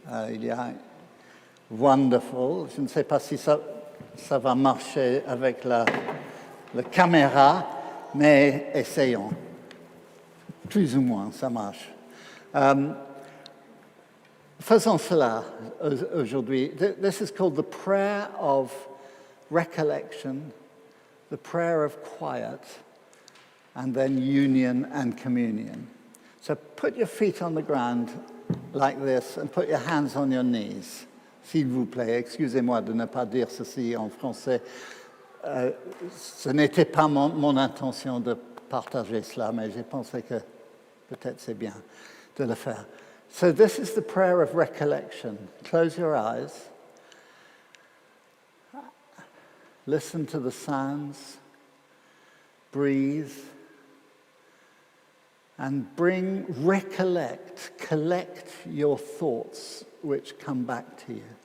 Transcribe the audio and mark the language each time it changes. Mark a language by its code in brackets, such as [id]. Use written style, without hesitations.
[fr] Il y a Wonderful, je ne sais pas si ça va marcher avec la caméra, mais essayons. Plus ou moins, ça marche. Faisons cela aujourd'hui. [en] This is called the prayer of recollection, the prayer of quiet, and then union and communion. So put your feet on the ground like this and put your hands on your knees, [fr] s'il vous plaît. Excusez-moi de ne pas dire ceci en français. Ce n'était pas mon intention de partager cela, mais j'ai pensé que peut-être c'est bien de le faire. [en] So this is the prayer of recollection. Close your eyes. Listen to the sounds. Breathe. And collect your thoughts which come back to you.